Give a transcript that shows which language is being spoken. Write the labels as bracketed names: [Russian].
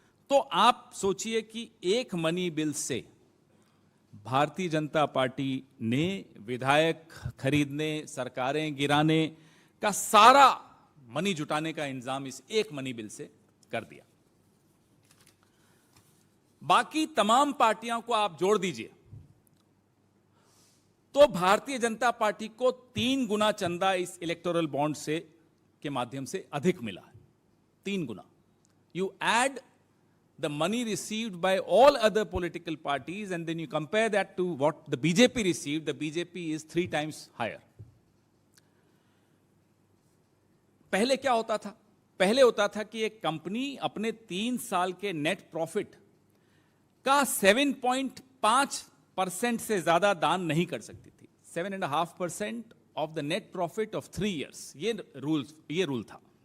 [Hindi] तो आप सोचिए कि एक मनी बिल से भारतीय जनता पार्टी ने विधायक खरीदने, सरकारें गिराने का सारा मनी जुटाने का इंतजाम इस एक मनी बिल से कर दिया। बाकी तमाम पार्टियों को आप जोड़ दीजिए तो भारतीय जनता पार्टी को 3 गुना चंदा इस इलेक्टोरल बॉन्ड से के माध्यम से अधिक मिला है। 3 गुना। [English] You add the money received by all other political parties and then you compare that to what the BJP received, the BJP is 3 times higher. [Hindi] पहले क्या होता था? पहले होता था कि एक कंपनी अपने 3 साल के नेट प्रॉफिट का 7.5% से ज्यादा दान नहीं कर सकती थी। 7.5% [English] of the net profit of 3 years, [Hindi] ये रूल था।